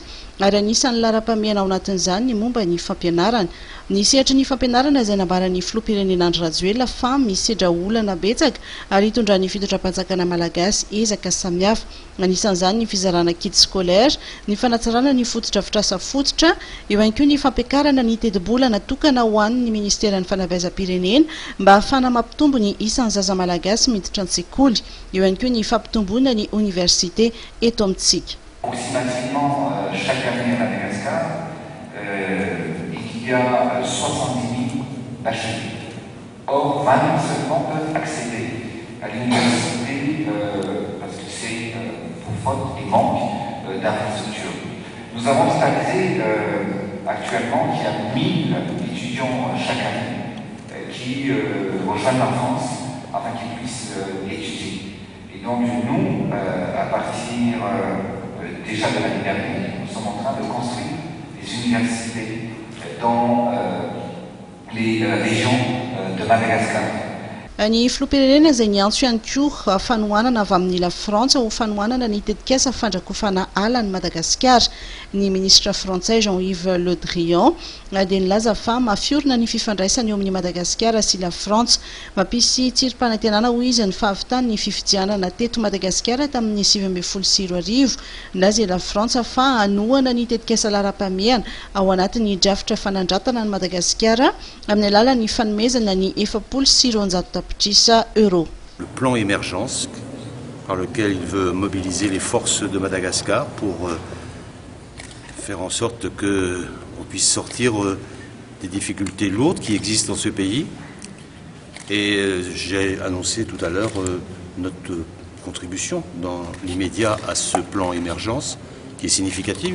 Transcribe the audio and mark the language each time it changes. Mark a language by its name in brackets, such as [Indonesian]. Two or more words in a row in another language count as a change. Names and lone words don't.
[Malagasy] ary anisan'ny lara-pameana ao anatin'izany ny momba ny fampianarana ny sehatra ny fampianarana izay nambaran'ny filoham-pirenena Andry Rajoelina fa misedra olana betsaka ary hitondran'ny fitondram-panjakana malagasy ezaka samihafa anisan'izany ny fizarana [French] kit scolaire [Malagasy] ny fanatsarana ny fototra-fitrasa fototra eo ihany koa ny fampiakarana ny tedi-bola natokana ho an'ny ministeran'ny fanabeazam-pirenena mba ahafana mampitombo ny isan'ny zaza malagasy miditra an-tsekoly eo ihany koa ny fampitomboana ny université eto amintsika. [French] Approximativement chaque année à Madagascar, il y a 70 000 bacheliers. Or, 20 000 seulement peuvent accéder à l'université parce que c'est pour faute et manque d'infrastructures. Nous avons stabilisé actuellement qu'il y a 1000 étudiants chaque année qui rejoignent la France afin qu'ils puissent étudier. Et donc nous, à partir déjà de l'année dernière, nous sommes en train de construire des universités dans les régions de Madagascar. [Malagasy] Ny filoham-pirenena izay niantso ihany koa fanohanana avy amin'ny la Frantsa ho fanohanana ny tetikasa fandrakofana ala ny Madagasikara ny ministra frantsay Jean-Yves Le Drian dia nilaza fa mafiorina ny fifandraisana eo amin'ny Madagasikara sy la France mampisy tsirom-panantenana ho izy ny fahavitany ny fifidianana teto Madagasikara tamin'ny 2014 nazy la Frantsa fa anohana ny tetikasa lara-pameana ao anatin'ny drafitra fanandratana ny Madagasikara amin'ny alalan'ny fanomezana ny 400 [French] Le plan émergence par lequel il veut mobiliser les forces de Madagascar pour faire en sorte qu'on puisse sortir des difficultés lourdes qui existent dans ce pays. Et j'ai annoncé tout à l'heure notre contribution dans l'immédiat à ce plan émergence qui est significatif.